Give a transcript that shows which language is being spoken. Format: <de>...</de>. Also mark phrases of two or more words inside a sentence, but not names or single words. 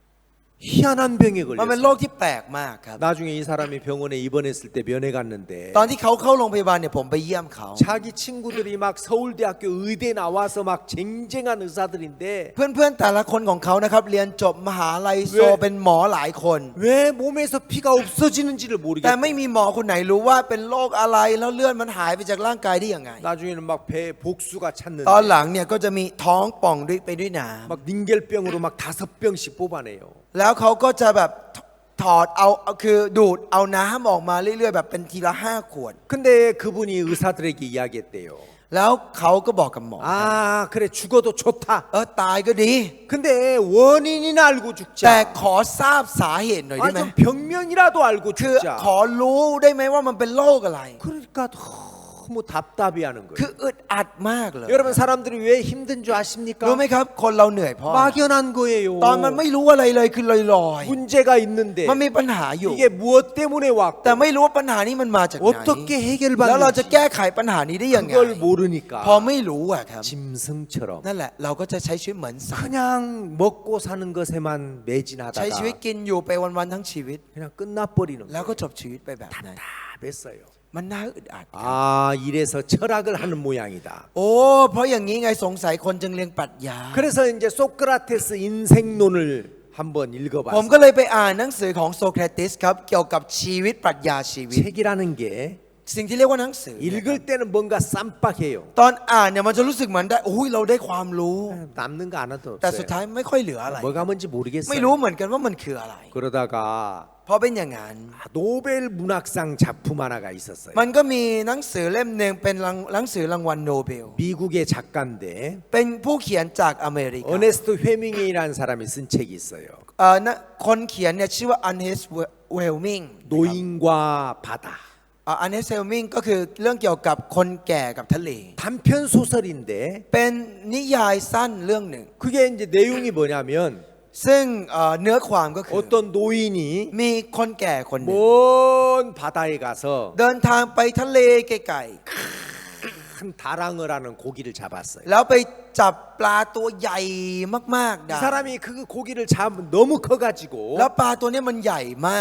<ko>희한한 병에</ko> <th>มันเป็นโร</th> <ko>걸렸어요.</ko> <th>คที่แปลกมากครับ</th> <ko>나중에 이 사람이 병원에 입원했을 때 면회 갔는데</ko> <th>ตอนที่เขาเข้าโรงพยาบาลเนี่ยผมไปเยี่ยมเขา</th> <ko>자기 친구들이 막 서울대학교 의대 나와서 막 쟁쟁한 의사들인데</ko> <th>เพื่อนๆแต่ละคนของเขานะครับเรียนจบมหาลัยโซ เว้ย เป็นหมอหลายคน</th> <ko>왜 몸에서 피가 없어지는지를</ko> <th>แต่ไม่</th> <ko>모르겠어요.</ko> <th>มีหมอคนไหนรู้ว่าเป็นโรคอะไรแล้วเลือดมันหายไปจากร่างกายได้ยังไง</th> <ko>나중에는 막 배에 복수가</ko> <th>ตอน</th> <ko>찼는데</ko> <th>หลังเนี่ยก็จะมีท้องป่องไปด้วยน้</th> <ko>막 닌겔병으로 막 5병씩 뽑아내요.</ko> <th>ำแล้วเขาก็จะแบบถอดเอาคือดูดเอาน้ำออกมาเรื่อยๆแบบเป็นทีละ5 ขวด</th> <ko>근데 그분이 의사들에게 이야기했대요.</ko> <th>แล้วเขาก็บอกกับหมอ</th> <ko>아, 그래 죽어도 좋다.</ko> <th>ตายก็ดี</th> <ko>근데 원인이나 알고</ko> <th>แต่</th> <ko>죽자.</ko> <th>ขอทราบสาเหตุหน่อยได้</th> <ko>아니</ko> <th>ไหม</th> <ko>좀 병명이라도 알고</ko> <th>คือ</th> <ko>죽자.</ko> <th>ขอรู้ได้ไหมว่ามันเป็นโรคอะไร</th> <ko>그러니까 너무 답답해하는</ko> <th>คือ</th> <ko>거예요.</ko> <th>อึดอัดมากเลย</th> <ko>여러분 사람들이 왜 힘든 줄</ko> <th>รู้</th> <ko>아십니까?</ko> <th>ไหมครับ คนเราเหนื่อยเพราะ</th> <ko>막연한 거예요.</ko> <th>ตอนมันไม่รู้อะไรเลยคือลอย</th> <ko>문제가 있는데</ko> <th>ๆมันมีปัญหาอยู่</th> <ko>이게 무엇 때문에 왔고</ko> <th>แต่ไม่รู้ว่าปัญหานี้มันมาจากไหน</th> <ko>어떻게</ko> <th>แล้วเราจะ</th> <ko>해결받는지</ko> <th>แก้ไขปัญหานี้ได้ยังไง</th> <ko>그걸 모르니까</ko> <th>พอไม่รู้อะครับ</th> <ko>짐승처럼</ko> <th>นั่นแหละเราก็จะใช้ชีวิตเหมือนสัตว์</th> <ko>그냥 먹고 사는 것에만</ko> <th>ใช้ชีวิต</th> <ko>매진하다가</ko> <th>กินอยู่ไปวันๆทั้งชีวิต</th> <ko>그냥 끝나버리는</ko> <th>แล้ว</th> <ko>거예요.</ko> <th>ก็จบชีวิตไปแบบนั้น</th> <ko>답답했어요.</ko> <th>มันน่าอึดอัด</th> <ko>아, 이래서 철학을 하는 모양이다.</ko> <th>โอ้เพราะอย่างนี้ไงสงสัยคนจึงเรียนปรัชญา</th> <ko>그래서 이제 소크라테스 인생론을 한번</ko> <th>ผม</th> <ko>읽어봤어요.</ko> <th>ก็เลยไปอ่านหนังสือของโซเครติสครับเกี่ยวกับชีวิตปรัชญาชีวิต</th> <ko>책이라는 게</ko> <th>สิ่งที่เรียกว่าหนังสือ</th> <ko>읽을 때는 뭔가 쌈박해요.</ko> <th>ตอนอ่านเนี่ยมันจะรู้สึกเหมือนได้อุ้ยเราได้ความรู้</th> <ko>남는 거 하나도</ko> <th>แต่สุด</th> <ko>없어요.</ko> <th>ท้ายไม่ค่อยเหลืออะไร</th> <ko>뭐가 뭔지</ko> <th>ไม่</th> <ko>모르겠어요.</ko> <th>รู้เหมือนกันว่ามันคืออะไร</th> <ko>그러다가</ko> <th>เพราะเป็นอย่างนั้น</th> <ko>노벨 문학상 작품 하나가 있었어요.</ko> <th>มันก็มีหนังสือเล่มหนึ่งเป็นหนังสือรางวัลโนเบล</th> <ko>미국의 작가인데</ko> <th>เป็นผู้เขียนจากอเมริกา</th> <ko>어네스트 헤밍웨이라는 사람이 쓴 책이 있어요.</ko> <th>คนเขียนเนี่ยชื่อว่าอันเฮสเวลมิง</th> <ko>노인과 바다.</ko> <th>อันเฮสเวลมิงก็คือเรื่องเกี่ยวกับคนแก่กับทะเล</th> <ko>단편 소설인데</ko> <th>เป็นนิยายสั้นเรื่องหนึ่ง</th> <ko>그게 이제 내용이 뭐냐면</ko> <th>ซึ่งเนื้อความก็คือ</th> <ko>어떤 노인이</ko> <th>มีคนแก่คนหนึ่ง</th> <ko>먼 바다에 가서</ko> <th>เดินทางไปทะเลไกล</th> <ko>큰 다랑어 하는 고기를 잡았어요.</ko> <th>ๆแล้วไปจับปลาตัวใหญ่มากๆ</th> <ko>이</ko> <th>ได้</th> <ko>사람이 그 고기를 잡으면 너무 커가지고</ko> <th>แล้วปลาตัวนี้มันใหญ่มาก</th>